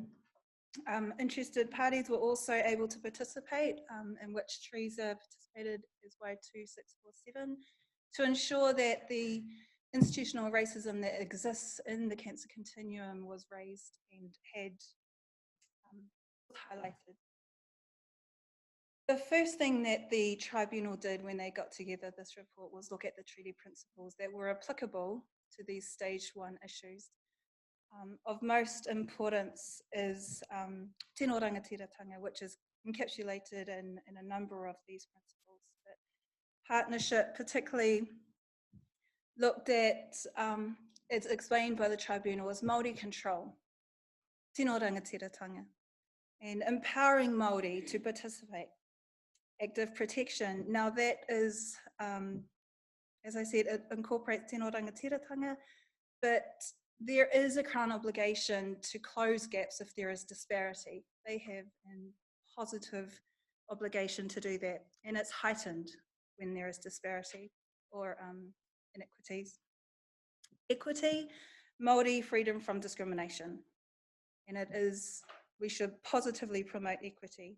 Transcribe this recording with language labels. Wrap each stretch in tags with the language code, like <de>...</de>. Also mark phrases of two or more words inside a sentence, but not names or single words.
<en>Interested parties were also able to participate, in which Teresa participated as Y2647, to ensure that the institutional racism that exists in the cancer continuum was raised and had highlighted. The first thing that the tribunal did when they got together this report was look at the treaty principles that were applicable to these stage 1 issues. Of most importance is</en> <mi>tino rangatiratanga,</mi> <en>which is encapsulated in a number of these principles. But partnership particularly looked at, it's explained by the tribunal as Māori control,</en> <mi>tino rangatiratanga,</mi> <en>and empowering Māori to participate. Active protection. Now that is, as I said, it incorporates</en> <mi>tino rangatiratanga,</mi> <en>but there is a Crown obligation to close gaps if there is disparity. They have a positive obligation to do that, and it's heightened when there is disparity or inequities. Equity, Māori freedom from discrimination, and it is, we should positively promote equity.</en>